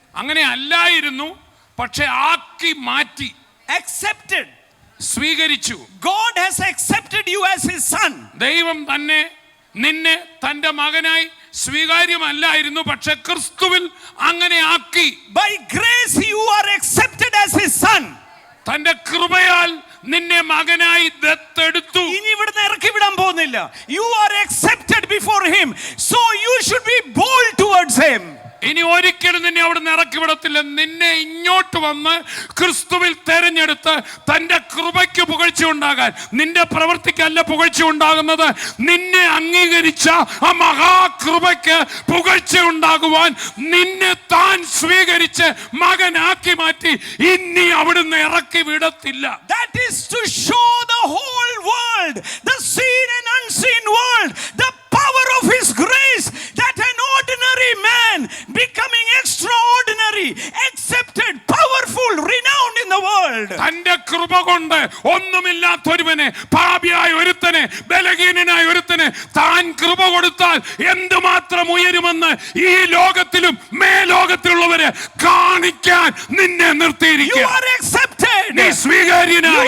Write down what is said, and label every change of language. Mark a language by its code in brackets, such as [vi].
[ml] അങ്ങനെ അല്ലായിരുന്നു, പക്ഷെ ആക്കി മാറ്റി. [en] Accepted. [ml] സ്വീകരിച്ചു. [en] God has accepted you as his son. [ml] ദൈവം തന്നെ നിന്നെ തന്റെ മകനായി സ്വീകാര്യമല്ലായിരുന്നു, പക്ഷെ ക്രിസ്തുവിൽ അങ്ങനെ ആക്കി. [en] By grace you are accepted as his son. [ml] തന്റെ കൃപയാൽ നിന്നെ മകനായി ദത്തെടുത്തു. ഇനി ഇവിടുന്ന് ഇറക്കി വിടാൻ പോകുന്നില്ല. [en] You are accepted before him, so you should be bold towards him. [ml] ഇനി ഒരിക്കലും നിന്നെ അവിടെ നിന്ന് ഇറക്കി വിടത്തില്ല. നിന്നെ ഇങ്ങോട്ട് വന്ന് ക്രിസ്തുവിൽ തെരഞ്ഞെടുത്ത് തന്റെ കൃപയ്ക്ക് പുകഴ്ച ഉണ്ടാകാൻ. നിന്റെ പ്രവൃത്തിക്കല്ല പുകഴ്ച ഉണ്ടാകുന്നത്, നിന്നെ അംഗീകരിച്ച ആ മഹാകൃപയ്ക്ക് പുകഴ്ച ഉണ്ടാകുവാൻ നിന്നെ താൻ സ്വീകരിച്ച് മകനാക്കി മാറ്റി. ഇനി അവിടുന്ന് ഇറക്കി വിടത്തില്ല. [en] That is to show the whole world, the seen and unseen world, the power of his grace, that an ordinary man becoming extraordinary, accepted, powerful, renowned in the world. [ml] തന്റെ കൃപ കൊണ്ട് ഒന്നുമില്ലാത്തൊരുവനെ, പാപിയായ ഒരുത്തനെ, ബലഹീനനായ ഒരുത്തനെ താൻ കൃപ കൊടുത്താൽ എന്തുമാത്രം ഉയരുമെന്ന് ഈ ലോകത്തിലും മേലോകത്തിലുള്ളവരെ കാണിക്കാൻ നിന്നെ നിർത്തിയിരിക്കുക. [en] You are accepted. [ml] നീ സ്വീകാര്യനായി.